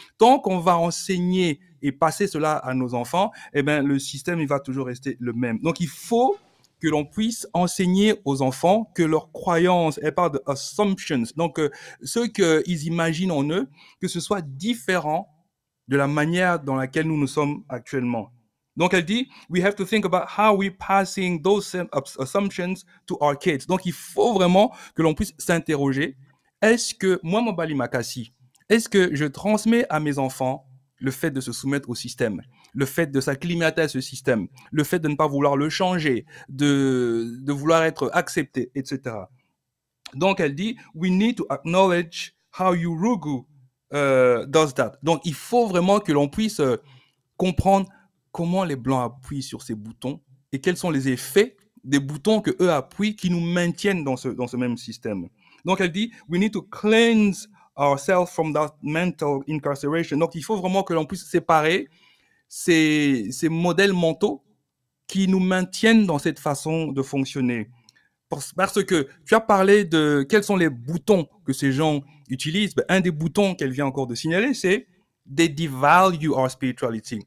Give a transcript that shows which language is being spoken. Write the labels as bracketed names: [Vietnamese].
[French] Tant qu'on va enseigner et passer cela à nos enfants, eh ben, le système, il va toujours rester le même. Donc, il faut que l'on puisse enseigner aux enfants que leurs croyances, elle parle de assumptions, donc ce qu'ils imaginent en eux, que ce soit différent de la manière dans laquelle nous sommes actuellement. Donc, elle dit, [English] we have to think about how we're passing those assumptions to our kids. [French] Donc, il faut vraiment que l'on puisse s'interroger. Est-ce que, moi, Mobali Makassi, est-ce que je transmets à mes enfants le fait de se soumettre au système, le fait de s'acclimater à ce système, le fait de ne pas vouloir le changer, de vouloir être accepté, etc. Donc, elle dit, [English] we need to acknowledge how Yurugu does that. [French] Donc, il faut vraiment que l'on puisse comprendre comment les Blancs appuient sur ces boutons et quels sont les effets des boutons que eux appuient qui nous maintiennent dans ce même système. Donc, elle dit, [English] we need to cleanse ourselves from that mental incarceration. [French] Donc, il faut vraiment que l'on puisse séparer ces modèles mentaux qui nous maintiennent dans cette façon de fonctionner. Parce que tu as parlé de quels sont les boutons que ces gens utilisent. Ben, un des boutons qu'elle vient encore de signaler, c'est [English] they devalue our spirituality.